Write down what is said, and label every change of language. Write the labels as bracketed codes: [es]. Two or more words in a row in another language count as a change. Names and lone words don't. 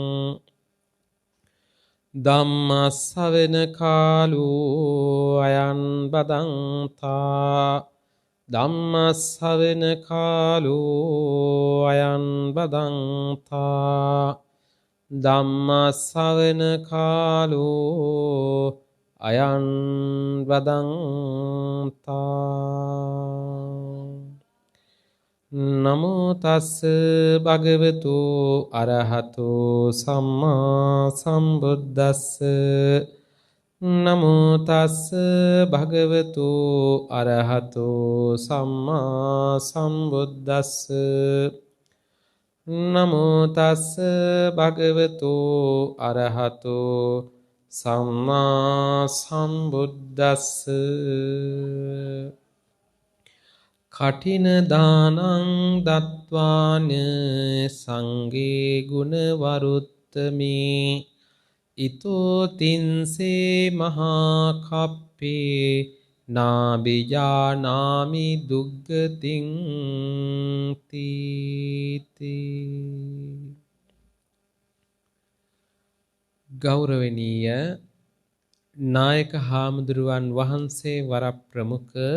[pi] ධම්ම ශ්‍රවණ කාලෝ අයං බදන්තා ධම්ම ශ්‍රවණ කාලෝ අයං බදන්තා ධම්ම ශ්‍රවණ කාලෝ අයං බදන්තා නමෝ තස් භගවතු අරහතෝ සම්මා සම්බුද්දස්ස නමෝ තස් භගවතු අරහතෝ සම්මා සම්බුද්දස්ස නමෝ තස් භගවතු අරහතෝ සම්මා සම්බුද්දස්ස කඨින දානං දත්වාන සංඝේ ගුණ වරුත්තමේ ඊතෝ තින්සේ මහා කප්පේ නාබිජානාමි දුග්ගතින් තීති. [si] ගෞරවනීය නායක හාමුදුරුවන් වහන්සේ වර ප්‍රමුඛ